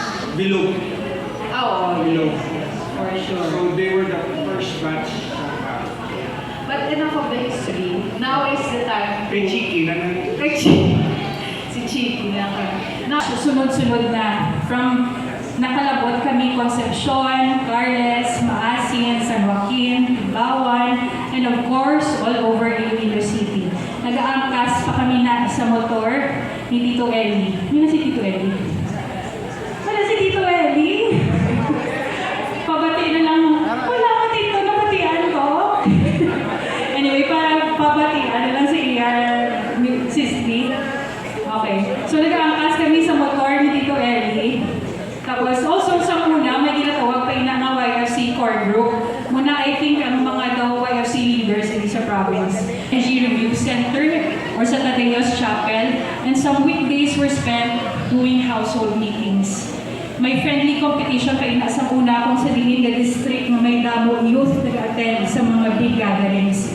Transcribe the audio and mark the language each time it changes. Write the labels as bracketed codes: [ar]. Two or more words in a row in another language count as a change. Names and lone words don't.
[hil] Bilog. Oo, Bilog. [en] for sure. So they were the first batch. But enough of the history. Now is the time. [hil] Kay Chiki na Kay Chiki. Si Chiki lang. Sunod-sunod na. From nakalabot kami Concepcion, Carles, Maasin, San Joaquin, Tibawan, [en] and of course, all over Iloilo City. [hil] Nag-aangkas pa kami na sa motor ni Tito Eli. Yun na si Tito Eli. Wala si Tito Eli. Pabati na lang. Wala ka Tito, nabatian ko. Anyway, para pabatian na lang si Sisti. Okay. So nag-aangkas kami sa motor ni Tito Eli. Tapos also sa una, may ginatawag pa ina nga YFC [en] core group. [hil] Muna [en] I think [hil] ang mga daw YFC leaders in sa province. Energy Review Center or sa Tadeos Chapel. [en] And some weekdays were spent doing household meetings. [hil] May [en] friendly competition [hil] pa ina sa una kung sa Dingin district na may damo youth nag-attend sa mga [en] big gathering.